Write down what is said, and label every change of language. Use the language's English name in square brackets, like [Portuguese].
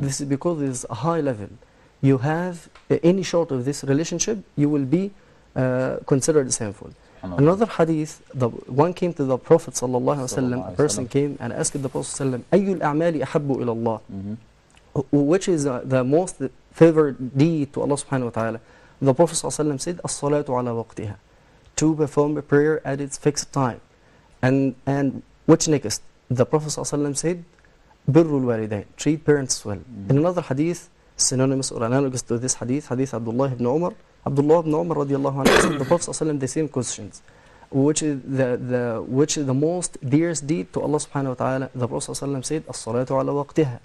[English] This is because it is a high level. You have any short of this relationship, you will be considered sinful. Another hadith, one came to the Prophet ﷺ, a person came and asked the Prophet ﷺ, [Arabic] أَيُّ الْأَعْمَالِ أَحَبُّ إِلَى اللَّهِ. [English] Which is the most favored deed to Allah subhanahu wa ta'ala? The Prophet ﷺ said, [Arabic] الصَّلَاةُ عَلَى وَقْتِهَا. [English] To perform a prayer at its fixed time. And which next? The Prophet ﷺ said, [Arabic] بِرُّ الْوَالِدَيْنِ. [English] Treat parents well. In another hadith, synonymous or analogous to this hadith, hadith Abdullah ibn Umar, Abdullah ibn Umar radiallahu anhu asked the Prophet ﷺ the same questions. Which is the most dearest deed to Allah subhanahu wa ta'ala? The Prophet ﷺ said, [Arabic] الصلاة على وقتها.